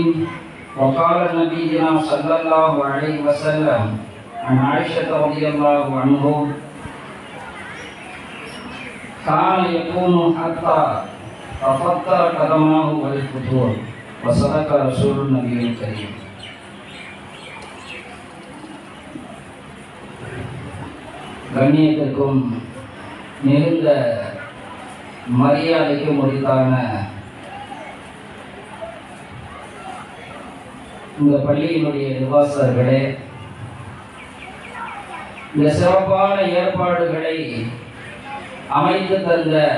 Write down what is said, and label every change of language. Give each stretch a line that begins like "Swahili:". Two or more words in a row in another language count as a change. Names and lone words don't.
Arabic: وقال نبينا صلى الله عليه وسلم عن عائشة رضي الله عنه كان يقوم حتى تفطر قدماه والفطور. وصدق رسول النبي الكريم.
Tamil: கண்ணியத்திற்கும் மிகுந்த மரியாதைக்கும் உரித்தான இந்த பள்ளியினுடைய நிர்வாகர்களே, இந்த சிறப்பான ஏற்பாடுகளை அமைத்து தந்த